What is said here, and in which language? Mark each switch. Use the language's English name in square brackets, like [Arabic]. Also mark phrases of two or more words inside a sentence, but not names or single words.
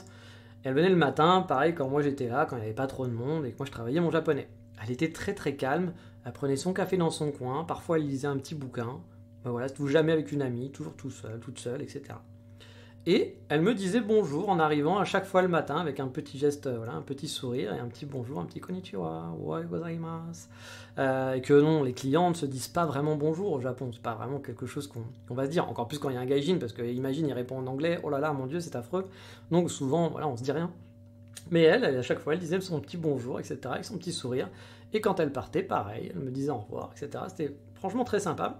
[French] Elle venait le matin, pareil, quand moi j'étais là, quand il n'y avait pas trop de monde et que moi je travaillais mon japonais. Elle était très très calme, elle prenait son café dans son coin, parfois elle lisait un petit bouquin, voilà, tout jamais avec une amie, toujours tout seul, toute seule, etc. Et elle me disait bonjour en arrivant à chaque fois le matin avec un petit geste, voilà, un petit sourire et un petit bonjour, un petit konnichiwa, [Japanese] おはよう ございます. [French] Et que non, les clients ne se disent pas vraiment bonjour au Japon, c'est pas vraiment quelque chose qu'on va se dire, encore plus quand il y a un gaijin, parce que imagine, il répond en anglais, oh là là, mon dieu, c'est affreux. Donc souvent, voilà, on se dit rien. Mais elle, à chaque fois, elle disait son petit bonjour, etc., avec son petit sourire. Et quand elle partait, pareil, elle me disait au revoir, etc. C'était franchement très sympa.